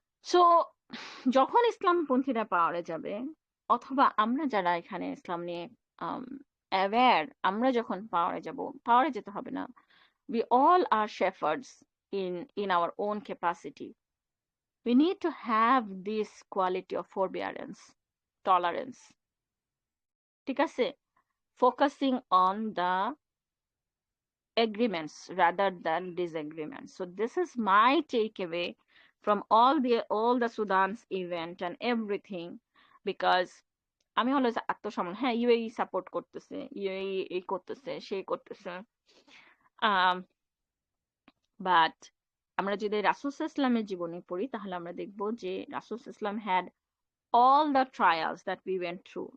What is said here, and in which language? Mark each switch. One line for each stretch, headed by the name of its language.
Bangla: So যখন ইসলামপন্থীরা পাওয়ারে যাবে, অথবা আমরা যারা এখানে ইসলাম নিয়ে অ্যাওয়্যার, আমরা যখন পাওয়ারে যাব, পাওয়ারে যেতে হবে না,
English: we all are shepherds in our own capacity. We need to have this quality of forbearance, tolerance.
Bangla: ঠিক আছে,
English: focusing on the agreements rather than disagreements. So this is my takeaway from all the Sudan's event and everything, because
Bangla: আমি always আত্মসম্মান, হ্যাঁ UAE support করতেছে, UAE এই করতেছে সেই করতেছে, বাট আমরা যদি রাসূল সাল্লাল্লাহু আলাইহি ওয়াসাল্লামের জীবনী পড়ি, তাহলে আমরা দেখব যে রাসূল সাল্লাল্লাহু আলাইহি ওয়াসাল্লাম
English: had all the trials that we went through.